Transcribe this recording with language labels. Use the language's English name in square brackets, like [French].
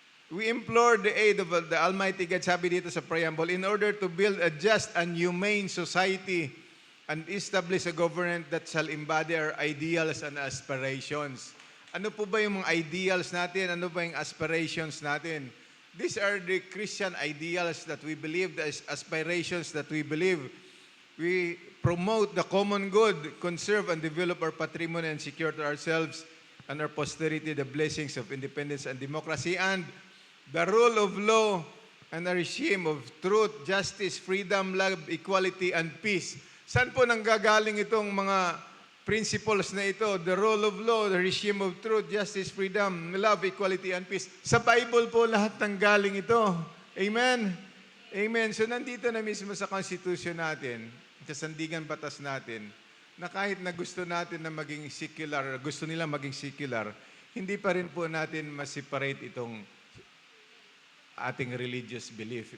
[English] We implore the aid of the Almighty God, [Filipino] sabi dito sa [English] preamble, in order to build a just and humane society and establish a government that shall embody our ideals and aspirations. [Filipino] Ano po ba yung mga ideals natin? Ano ba yung aspirations natin? [English] These are the Christian ideals that we believe, the aspirations that we believe. We promote the common good, conserve and develop our patrimony and secure to ourselves and our posterity the blessings of independence and democracy and the rule of law and a regime of truth, justice, freedom, love, equality, and peace. [Filipino] Saan po nanggagaling itong mga principles na ito? [English] The rule of law, the regime of truth, justice, freedom, love, equality, and peace. [Filipino] Sa Bible po lahat nanggaling ito. Amen? Amen. So nandito na mismo sa Constitution natin, sa sandigan batas natin, na kahit na gusto natin na maging secular, gusto nila maging secular, hindi pa rin po natin ma-separate itong ating [English] religious belief.